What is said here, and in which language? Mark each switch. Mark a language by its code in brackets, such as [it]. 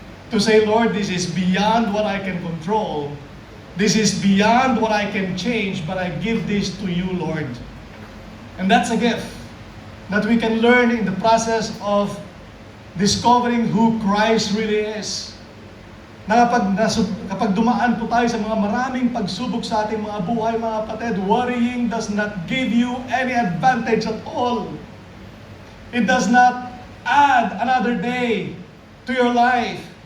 [en] To say, Lord, this is beyond what I can control. This is beyond what I can change, but I give this to you, Lord. And that's a gift that we can learn in the process of discovering who Christ really is. [tl] Na kapag dumaan po tayo sa mga maraming pagsubok sa ating mga buhay, mga kapatid, [en] worrying does not give you any advantage at all. It does not add another day to your life.